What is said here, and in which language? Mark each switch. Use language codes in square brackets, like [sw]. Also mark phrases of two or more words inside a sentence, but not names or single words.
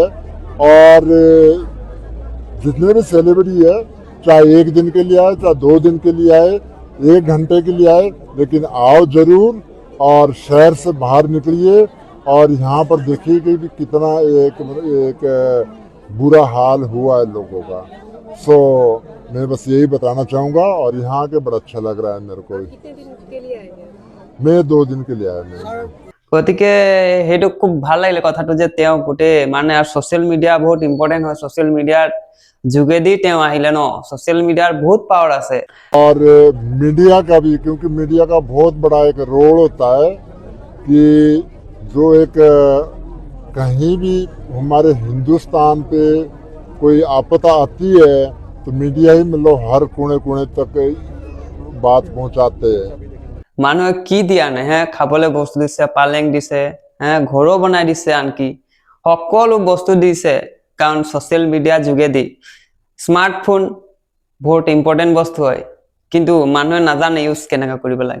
[hi] और जितने भी सेलिब्रिटी है, चाहे 1 दिन के लिए आए, चाहे 2 दिन के लिए आए, 1 घंटे के लिए आए, लेकिन आओ जरूर और शहर से बाहर निकलिए। और यहाँ पर देखिए कि कितना एक बुरा हाल हुआ है लोगों का। मैं बस यही बताना चाहूँगा। और यहाँ के बड़ा अच्छा लग रहा है मेरे को। कितने दिन के लिए आए हैं? मैं 2 दिन के लिए आया मैं। [as] গতিকে সেইটো খুব ভাল লাগিলে কথাটো যে তেওঁ গোটেই মানে আৰু [en] social media [as] বহুত ইম্পৰ্টেন্ট হয়। [en] social mediaৰ [as] যোগেদি তেওঁ আহিলে ন, [en] social mediaৰ [as] বহুত পাৱাৰ আছে। [hi] और मीडिया का भी, क्योंकि मीडिया का बहुत बड़ा एक रोल होता है कि जो एक कहीं भी हमारे हिंदुस्तान पे कोई आपदा आती है तो मीडिया ही मतलब हर कोने कोने तक बात पहुंचाते हैं। [as] মানুহে কি দিয়া নাই, খাবলৈ বস্তু দিছে, পালেং দিছে, ঘৰো বনাই দিছে, আনকি সকলো বস্তু দিছে। কাৰণ [en] social mediaৰ [as] যোগেদি স্মাৰ্টফোন বহুত ইম্পৰ্টেণ্ট বস্তু হয়, কিন্তু মানুহে নাজানে ইউজ কেনেকৈ কৰিব লাগে।